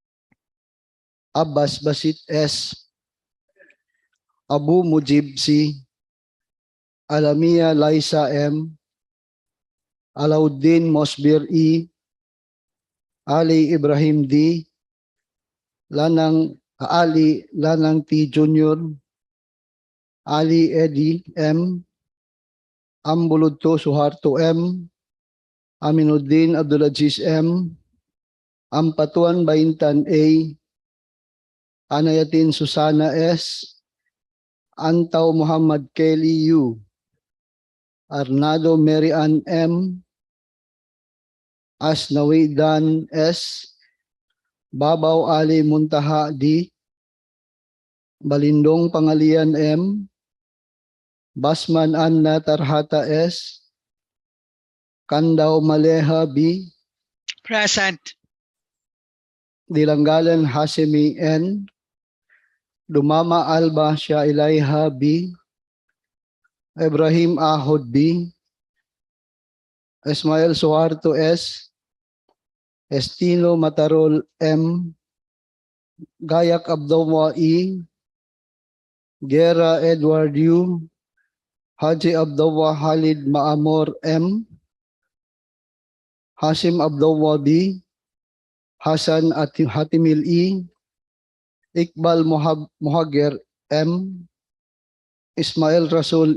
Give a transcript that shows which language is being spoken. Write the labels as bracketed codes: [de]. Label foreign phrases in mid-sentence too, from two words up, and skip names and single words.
[en] Abbas Basit S, Abu Mujib C, Alamia Laisa M, Alauddin Mosbir E, Ali Ibrahim D, Ali Lanang T Jr., Ali Eddie M, Ambuludto Suharto M, Aminuddin Abdulaziz M, Ampatuan Baintan A, Anayatin Susana S, Antaw Muhammad Kelly U, Arnado Mary Ann M, Asnawi Dan S, Babaw Ali Muntaha D, Balindong Pangalian M, Basman Anna Tarhata S, Kandaw Maleha B, Present. Dilanggalan Hasemi N, Dumama Alba Shah Ilaiha B, Ibrahim Ahod B, Ismail Suharto S, Estino Matarol M, Gayak Abdullah E, Gera Edward U, Haji Abdullah Halid Maamor M, Hasim Abdullah B, Hasan Hatimil E, Iqbal Muhagir M, Ismail Rasul